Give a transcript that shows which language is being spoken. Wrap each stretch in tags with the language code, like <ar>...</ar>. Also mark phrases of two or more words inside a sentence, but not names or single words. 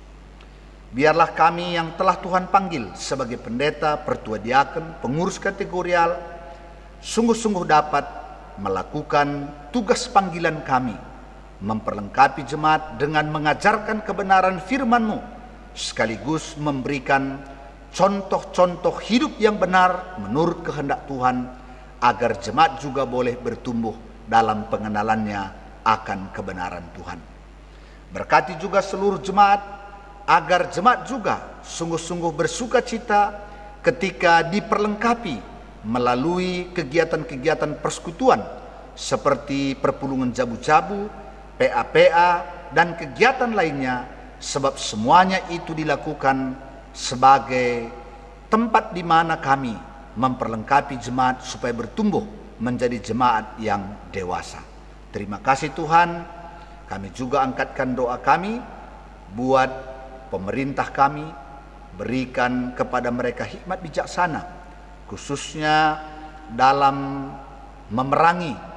<id>Biarlah kami yang telah Tuhan panggil sebagai pendeta, pertua diaken, pengurus kategorial, sungguh-sungguh dapat melakukan tugas panggilan kami, memperlengkapi jemaat dengan mengajarkan kebenaran firman-Mu, sekaligus memberikan contoh-contoh hidup yang benar menurut kehendak Tuhan, agar jemaat juga boleh bertumbuh dalam pengenalannya akan kebenaran Tuhan. Berkati juga seluruh jemaat, agar jemaat juga sungguh-sungguh bersuka cita ketika diperlengkapi melalui kegiatan-kegiatan persekutuan seperti</id> <btx>perpulungan jabu-jabu,</btx> <id>PA-PA, dan kegiatan lainnya, sebab semuanya itu dilakukan sebagai tempat di mana kami memperlengkapi jemaat supaya bertumbuh menjadi jemaat yang dewasa. Terima kasih Tuhan. Kami juga angkatkan doa kami buat pemerintah kami, berikan kepada mereka hikmat bijaksana, khususnya dalam memerangi</id>